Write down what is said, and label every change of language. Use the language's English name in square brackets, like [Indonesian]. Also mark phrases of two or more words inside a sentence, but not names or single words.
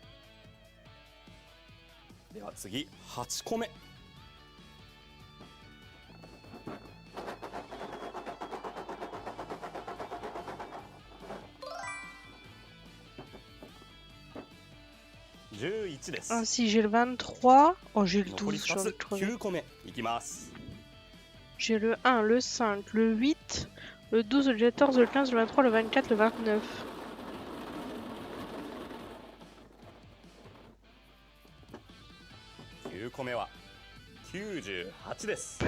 [Japanese] では次8個目。11です。 [French] Ainsi, j'ai le 23. Oh, j'ai le [Japanese] 残り [French] 12, j'ai [Japanese] 2 [French] envie [Japanese] つ [French] de crever. [Japanese] 9個目いきます。 [French] J'ai le 1, le 5, le 8, le 12, le 14, le 15, le 23, le 24, le 29. [Japanese] 9 個目は98です。